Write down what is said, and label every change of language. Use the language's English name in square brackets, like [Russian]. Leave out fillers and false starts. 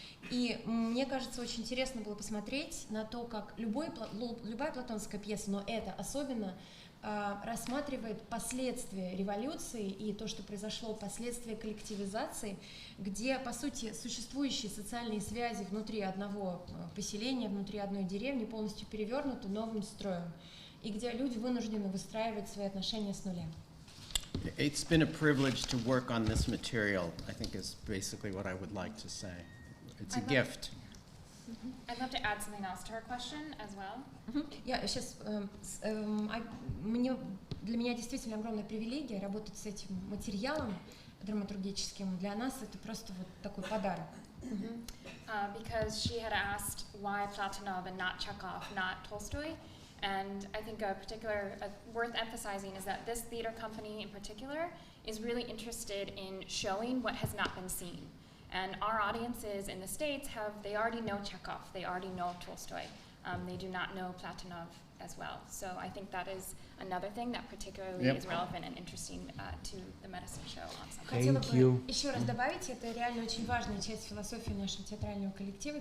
[Russian] И мне кажется, очень интересно было посмотреть на то, как любая платоновская пьеса, но это особенно, рассматривает последствия революции и то, что произошло, последствия коллективизации, где, по сути, существующие социальные связи внутри одного поселения, внутри одной деревни полностью перевернуты новым строем, и где люди вынуждены выстраивать свои отношения с нуля. [English] It's been a privilege to work on this material, I think is basically what I would like to say. It's a gift. I'd love to add something else to her question as well. [Russian] Я сейчас, для меня действительно огромная привилегия работать с этим материалом драматургическим. Для нас это просто вот такой подарок. [English] Because she had asked why Platonov and not Chekhov, not Tolstoy. And I think a particular worth emphasizing is that this theater company in particular is really interested in showing what has not been seen. And our audiences in the States they already know Chekhov, they already know Tolstoy. They do not know Platonov as well. So I think that is another thing that particularly is relevant and interesting to the medicine show ensemble. [Russian] Хотела бы еще раз добавить, это реально очень важная часть философии нашего театрального коллектива.